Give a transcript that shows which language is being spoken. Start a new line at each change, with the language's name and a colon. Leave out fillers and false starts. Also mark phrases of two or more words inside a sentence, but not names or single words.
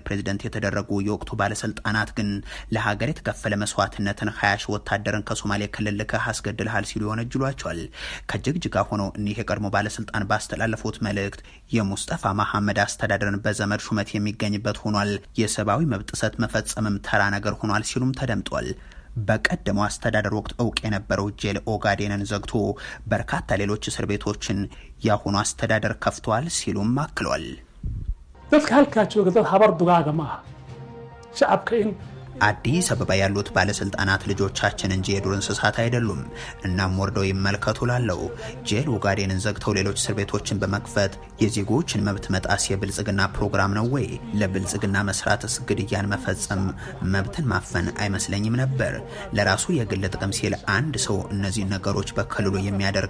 Amharic: ፕሬዝዳንት የተደረጉ የወቅቱ ባለስልጣናት ግን ለሀገር የተከፈለ መስዋዕትነትን 20 ሺህ ወታደርን ከሶማሌ ክልል ልከህ አስገድልሃል ሲሉ ይወነጅሏቸዋል። ከጅግጅጋ ሆነው እኒህ የቀድሞ ባለስልጣን ባስተላለፉት መልእክት የሙስጠፋ መሐመድ አስተዳደርን በዘመድ ሹመት የሚገኝበት ሆኗል፣ የሰብአዊ መብት ጥሰት መፈጸምም ተራ ነገር ሆኗል ሲሉም ተደምጧል። በቀደመው አስተዳደር ወቅት እውቅ የነበረው ጄል ኦጋዴንን ዘግቶ በርካታ ሌሎች እስር ቤቶችን ያሁኑ አስተዳደር ከፍቷል ሲሉም አክሏል።
Somali: dadka halka jooga dad habar dugaaga ma aha shacabka in
Amharic: አዲስ አበባ ያሉት ባለስልጣናት ልጆቻችን እንጂ የዱር እንስሳት አይደሉም። እናም ወርደው ይመልከቱ ላለው ጄል ኦጋዴንን ዘግተው ሌሎች እስር ቤቶችን በመክፈት የዜጎችን መብት መጣስ የብልጽግና ፕሮግራም ነው ወይ? ለብልጽግና መስራትስ ግድያን መፈጸም መብትን ማፈን አይመስለኝም ነበር። ለራሱ የግል ጥቅም ሲል አንድ ሰው እነዚህ ነገሮች በክልሉ የሚያደርግ